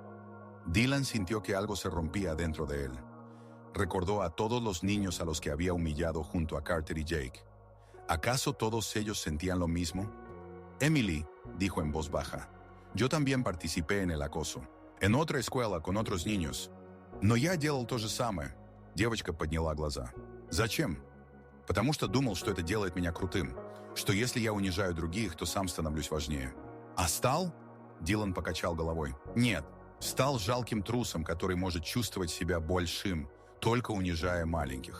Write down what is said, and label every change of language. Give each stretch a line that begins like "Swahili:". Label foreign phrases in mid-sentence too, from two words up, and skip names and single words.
Spanish: Dylan sintió que algo se rompía dentro de él. Recordó a todos los niños a los que había humillado junto a Carter y Jake. ¿Acaso todos ellos sentían lo mismo? Emily, dijo en voz baja, yo también participé en el acoso. En otra escuela con otros niños.
Russian: Но я делал то же самое. Девочка подняла глаза. Зачем? Потому что думал, что это делает меня крутым. Что если я унижаю других, то сам становлюсь важнее. А стал? Дилан покачал головой. Нет, стал жалким трусом, который может чувствовать себя большим, только унижая маленьких.